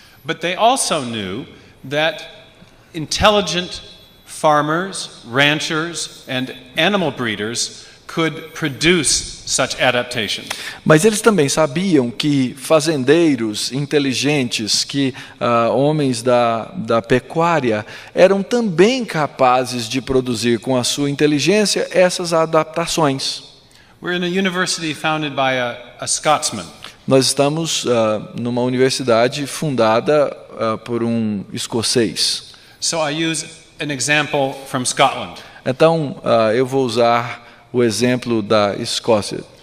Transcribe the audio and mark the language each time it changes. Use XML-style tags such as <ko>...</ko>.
<en>But they also knew that intelligent farmers, ranchers, and animal breeders could produce such adaptation.</en> <pt>Mas eles também sabiam que fazendeiros inteligentes, que homens da pecuária, eram também capazes de produzir com a sua inteligência essas adaptações.</pt> <en>We're in a university founded by a Scotsman.</en> <pt>Nós estamos numa universidade fundada por um escocês.</pt> <en>So I use an example from Scotland.</en> <pt>Então, eu vou usar o exemplo da Escócia.</pt>